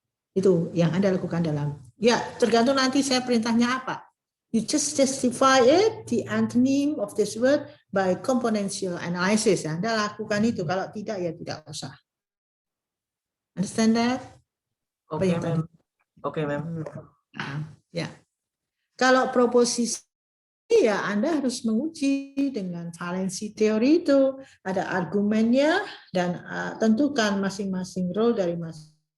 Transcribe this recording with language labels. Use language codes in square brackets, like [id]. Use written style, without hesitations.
[id] Itu yang Anda lakukan dalam, ya tergantung nanti saya perintahnya apa. [en] You just justify it, the antonym of this word by componential analysis. [id] Anda lakukan itu, kalau tidak ya tidak usah. [en] Understand that? Okay, ma'am. Okay, ma'am. [id] Ya. Kalau proposisi ya Anda harus menguji dengan valensi teori itu, ada argumennya dan tentukan masing-masing role dari masing.